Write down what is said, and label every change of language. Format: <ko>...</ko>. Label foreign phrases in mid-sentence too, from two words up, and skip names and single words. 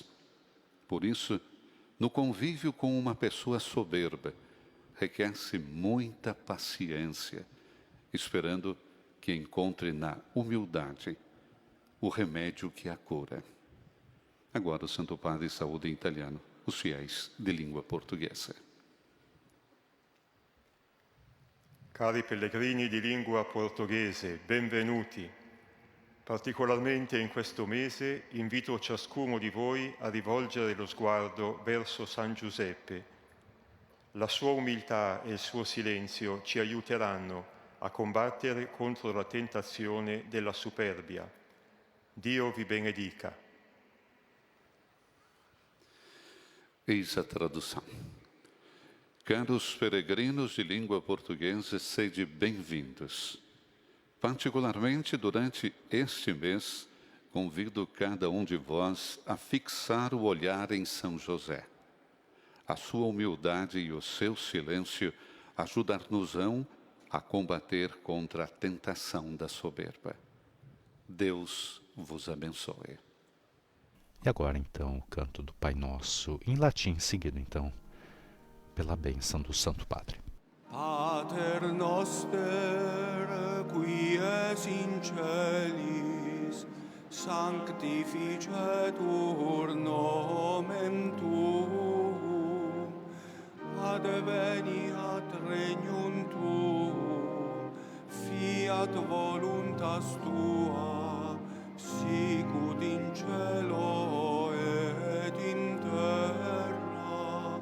<pt>Por isso, no convívio com uma pessoa soberba, requer-se muita paciência, esperando que encontre na humildade o remédio que a cura. Agora o Santo Padre saúda em italiano os fiéis de língua portuguesa.</pt> <it>Cari pellegrini di lingua portoghese, benvenuti. Particolarmente in questo mese invito ciascuno di voi a rivolgere lo sguardo verso San Giuseppe. La sua umiltà e il suo silenzio ci aiuteranno a combattere contro la tentazione della superbia. Dio vi benedica.</it> <pt>Eis a tradução. Caros peregrinos de língua portuguesa, sede bem-vindos. Particularmente durante este mês, convido cada um de vós a fixar o olhar em São José. A sua humildade e o seu silêncio ajudar-nos-ão a combater contra a tentação da soberba. Deus vos abençoe. E agora então o canto do Pai Nosso em latim, seguido então pela bênção do Santo Padre.</pt> <la>Pater noster, qui es in celis, sanctificetur nomen tuum, adveniat regnum tuum, fiat voluntas tua, sicut in cielo et in terra.</la>